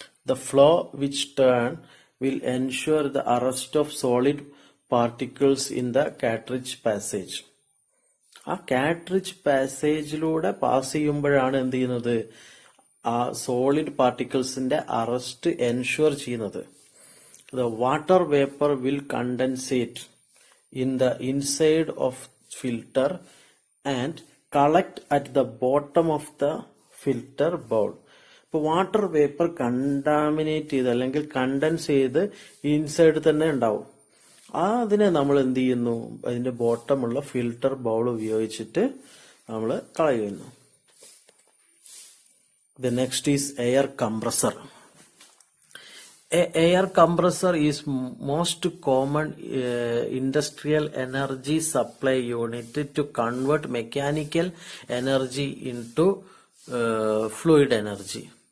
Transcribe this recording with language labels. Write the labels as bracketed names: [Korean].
[English] The flow which turn will ensure the arrest of solid particles in the cartridge passage. [Malayalam] ആ cartridge പാസേജിലൂടെ pass ചെയ്യുമ്പോഴാണ് എന്ത് ചെയ്യുന്നത്, ആ solid പാർട്ടിക്കിൾസിന്റെ arrest ensure ചെയ്യുന്നത്. [English] The water vapour will condensate in the inside of filter and collect at the bottom of the filter bowl. [Malayalam] ഇപ്പൊ water vapour contaminate ചെയ്ത് അല്ലെങ്കിൽ contents ചെയ്ത് ഇൻസൈഡ് തന്നെ ഉണ്ടാവും. അതിനെ നമ്മൾ എന്ത് ചെയ്യുന്നു, അതിന്റെ ബോട്ടമുള്ള ഫിൽട്ടർ ബൗൾ ഉപയോഗിച്ചിട്ട് നമ്മൾ കളയുന്നു. [English] The next is air compressor. A air compressor is most common industrial energy supply unit to convert mechanical energy into fluid energy.